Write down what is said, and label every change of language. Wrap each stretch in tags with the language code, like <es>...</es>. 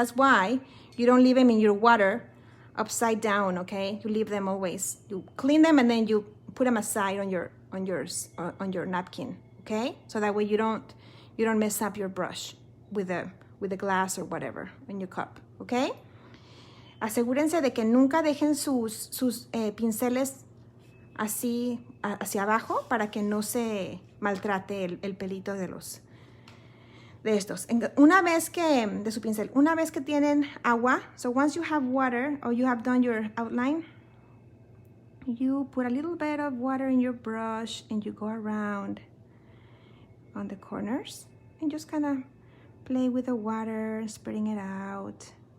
<en>That's why you don't leave them in your water upside down, okay? You leave them always. You clean them and then you put them aside on your napkin, okay? So that way you don't mess up your brush with the glass or whatever in your cup, okay?</en> <es>Asegúrense de que nunca dejen sus pinceles así hacia abajo para que no se maltrate el pelito de estos. Una vez que, de su pincel, una vez que tienen agua,</es> <en>so once you have water or you have done your outline, you put a little bit of water in your brush and you go around on the corners and just kind of play with the water, spreading it out.</en>